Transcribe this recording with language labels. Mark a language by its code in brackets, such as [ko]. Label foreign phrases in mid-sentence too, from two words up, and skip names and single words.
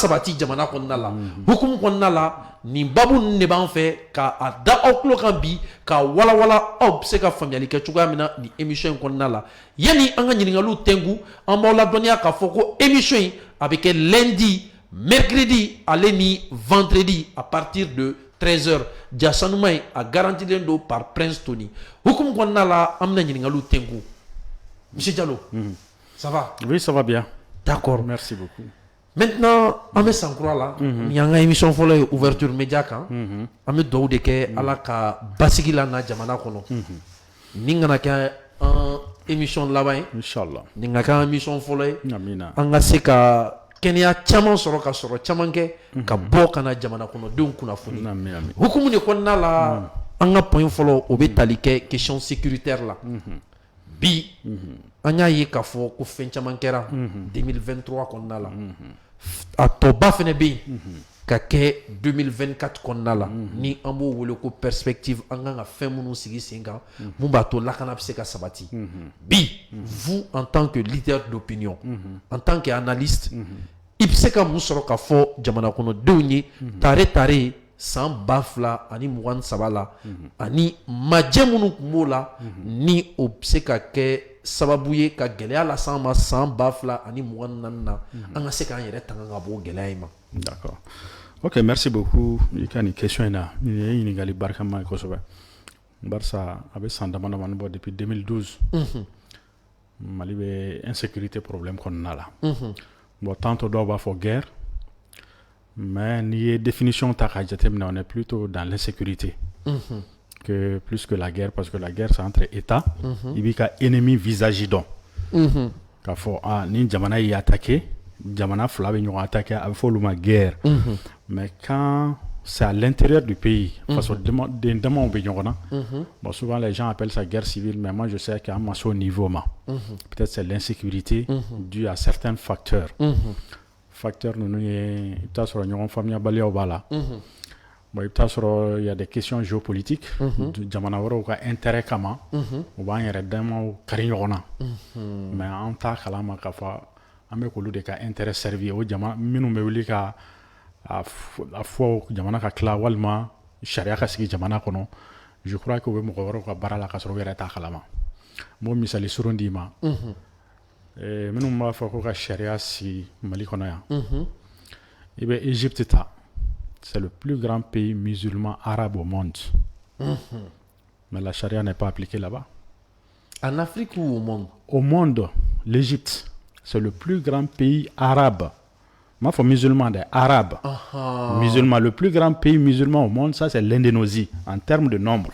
[bm] sabati jamana kɔnɔna la hukumu kɔnɔna la nin babu ninnu de b'an fɛ k'a da aw tulo kan bi k'a walawala aw bɛ se ka faamuyali kɛ cogoya min na nin émission in kɔnɔna la yanni an ka ɲininkaliw tɛnku an b'aw ladɔnniya k'a fɔ ko émission in a bɛ kɛ [fr] lundi mercredi [bm] ale ni vendredi [fr] à partir de 13h [bm] jasanuma in a garantilen don par Prince Tony hukumu kɔnɔna la an bɛna ɲininkaliw tɛnku monsieur Jalo [fr] ça va? Oui, ça va bien. D'accord, merci beaucoup. [bm] Maintenant an bɛ san kura la ni y'an ka émission fɔlɔ ye [fr] ouverture média [bm] kan an bɛ dugawu de kɛ ala ka basigi la na jamana kɔnɔ nin kana kɛ an émission laban ye inchallah nin ka kɛ an émission fɔlɔ ye amina an ka se ka kɛnɛya caman sɔrɔ ka sɔrɔ caman kɛ ka bɔ ka na jamana kɔnɔdenw kunnafoni hukumu de kɔnɔna la an ka point fɔlɔ o bɛ tali kɛ [fr] question sécuritaire [bm] la bi an y'a ye k'a fɔ ko fɛn caman kɛra 2023 kɔnɔna la a tɔba fɛnɛ bɛ yen ka kɛ 2024 kɔnɔna la ni an b'o wele ko perspective an kan ka fɛn minnu sigi sen kan mun b'a to lakana bɛ se ka sabati bi [fr] vous en tant que leader d'opinion en tant que analyste [bm] i bɛ se ka mun sɔrɔ ka fɔ jamana kɔnɔdenw ye tare san 2023 la ani majɛ minnu tun b'o la ni o bɛ se ka kɛ sababu ye ka gɛlɛya lase an ma san 2024 na an ka se k'an yɛrɛ tanga ka bɔ gɛlɛya in ma. [fr] D'accord. Ok, merci beaucoup. [bm] I ka nin question in na nin ye ɲininkali barikama ye kosɛbɛ barisa a bɛ san dama damani bɔ depuis 2012 Mali bɛ [fr] insécurité problème [bm] kɔnɔna la [fr] bon tantôt [bm] dɔw b'a fɔ [fr] guerre mais [bm] n'i ye définition ta k'a jateminɛ [fr] on est plutôt dans l'insécurité que plus que la guerre parce que la guerre c'est entre États [bm] i b'i ka [fr] ennemi visage [bm] dɔn k'a fɔ ni jamana y'i attaqué jamana fila bɛ ɲɔgɔn attaqué a bɛ fɔ olu ma [fr] guerre mais quand c'est à l'intérieur du pays parce que [bm] den damaw bɛ ɲɔgɔn na [fr] bon souvent les gens appellent ça guerre civile mais moi je sais qu'à ma au niveau ma peut-être c'est l'insécurité due à certains facteurs facteur [bm] ninnu ye i bɛ taa sɔrɔ [fr] ɲɔgɔn faamuyabaliyaw b'a la bon i bɛ taa sɔrɔ il y a des questions géopolitiques [bm] jamana wɛrɛw ka intérêt kama u b'an yɛrɛ damaw kari ɲɔgɔn na mais an t'a kalama k'a fɔ an bɛ k'olu de ka [fr] intérêt servir [bm] o jamana minnu bɛ wuli ka a fɔ jamana ka tila walima sariya ka sigi jamana kɔnɔ [fr] je crois que [bm] u bɛ mɔgɔ wɛrɛw ka baara la ka sɔrɔ u yɛrɛ t'a kalama n b'o misali surun d'i ma minnu b'a fɔ ko ka sariya sigi Mali kɔnɔ yan i bɛ Égypte ta [fr] c'est le plus grand pays musulman arabe au monde mais la charia n'est pas appliquée là-bas En Afrique ou au monde? Au monde, l'Égypte, c'est le plus grand pays arabe. Moi, il faut musulman, arabe. Musulman, le plus grand pays musulman au monde, ça c'est l'Indonésie, en termes de nombre.